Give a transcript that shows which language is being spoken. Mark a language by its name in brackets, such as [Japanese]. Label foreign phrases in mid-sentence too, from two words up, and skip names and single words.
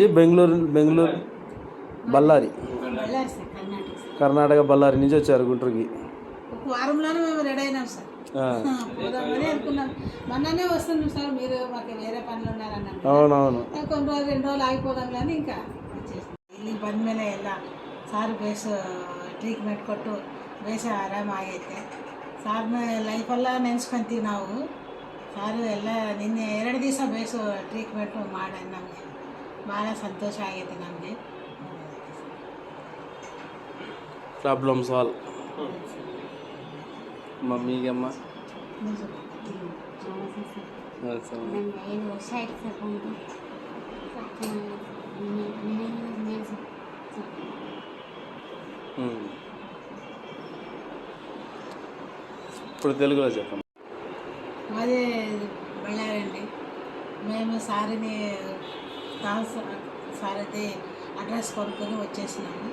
[Telugu] బెంగళూరు బళ్ళారి, కర్ణాటక బళ్ళారి నుంచి వచ్చారు గుంటూరుకి. ఒక వారంలోనే మేము రెడీ అయినాం సార్, పోదామని అనుకున్నాం. మొన్ననే వస్తున్నాం సార్, మీరు మాకు వేరే పనులు ఉన్నారని. అవునవును, కొన్ని రోజులు 2 రోజులు ఆగిపోదాం కానీ ఇంకా వచ్చేసి [Kannada] ಇಲ್ಲಿ ಬಂದ ಮೇಲೆ ಎಲ್ಲ ಸಾರು [English] best treatment [Kannada] ಕೊಟ್ಟು ಬೇಸ ಆರಾಮಾಗೈತೆ. ಸಾರ್ನ ಲೈಫೆಲ್ಲ ನೆನೆಸ್ಕೊಂತೀವಿ ನಾವು. ಸಾರು ಎಲ್ಲ ನಿನ್ನೆ 2 ದಿವಸ [English] best treatment [Kannada] ಮಾಡಿ ನಮಗೆ ಭಾಳ ಸಂತೋಷ ಆಗೈತೆ ನಮಗೆ. [English] problem solve. [Kannada] ಮಮ್ಮಿಗೆ ಅಮ್ಮ 5 ವರ್ಷ ಆಯ್ತು ಸರ್ ಬಂದು. [Telugu] ఇప్పుడు తెలుగులో చెప్పండి. మాది బళ్ళారి అండి. మేము సారిని సారథి అడ్రస్ కొనుక్కొని వచ్చేసినాము.